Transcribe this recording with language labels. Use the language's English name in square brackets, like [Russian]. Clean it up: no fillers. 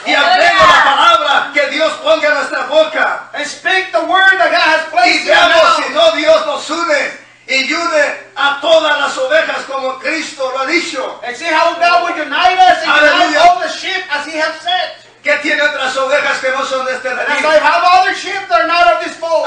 [Spanish] Y hablemos la palabra que Dios ponga en nuestra boca. [English] And speak the word that God has placed in our mouth. [Spanish] Y veamos si no Dios nos une. Y ayude a todas las ovejas como Cristo lo ha dicho. [English] And see how God will unite us and unite all the sheep as He has said. [Spanish] ¿Qué tiene otras ovejas que no son de este redil? [English] And I have other sheep that are not of this fold.